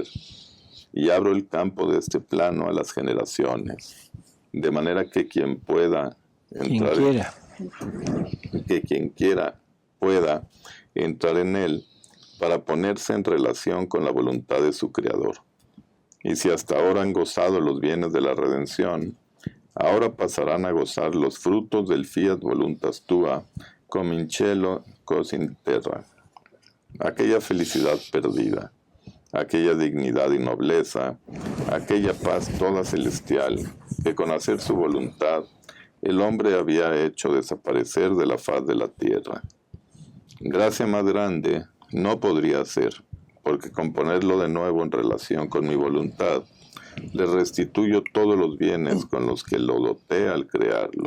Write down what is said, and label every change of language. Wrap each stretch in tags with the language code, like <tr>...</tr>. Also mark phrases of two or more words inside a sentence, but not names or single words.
<es>Y abro el campo de este plano a las generaciones, de manera que quien quiera pueda entrar en él para ponerse en relación con la voluntad de su Creador. Y si hasta ahora han gozado los bienes de la redención, ahora pasarán a gozar los frutos del</es> <la>fiat voluntas tua, cum in cielo cos in terra.</la> <es>Aquella felicidad perdida, aquella dignidad y nobleza, aquella paz toda celestial, que con hacer su voluntad, el hombre había hecho desaparecer de la faz de la tierra. Gracia más grande no podría ser, porque con ponerlo de nuevo en relación con mi voluntad, le restituyo todos los bienes con los que lo doté al crearlo.</es>